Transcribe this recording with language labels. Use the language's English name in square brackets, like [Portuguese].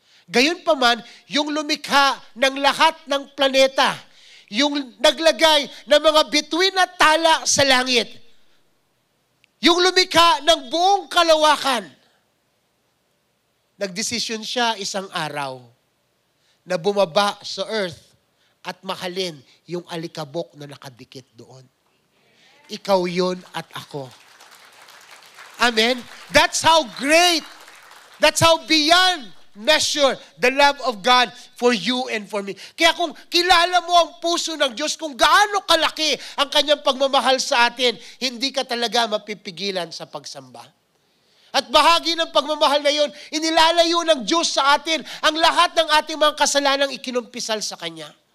[Filipino] Gayunpaman, yung lumikha ng lahat ng planeta, yung naglagay ng mga bituin at tala sa langit, yung lumikha ng buong kalawakan, nagdesisyon siya isang araw na bumaba sa earth at mahalin yung alikabok na nakadikit doon. Ikaw yun at ako. Amen? [English] That's how great, that's how beyond measure the love of God for you and for me. [Filipino] Kaya kung kilala mo ang puso ng Diyos, kung gaano kalaki ang kanyang pagmamahal sa atin, hindi ka talaga mapipigilan sa pagsamba. At bahagi ng pagmamahal na yun, inilalayo ng Diyos sa atin ang lahat ng ating mga kasalanang ikinumpisal sa Kanya.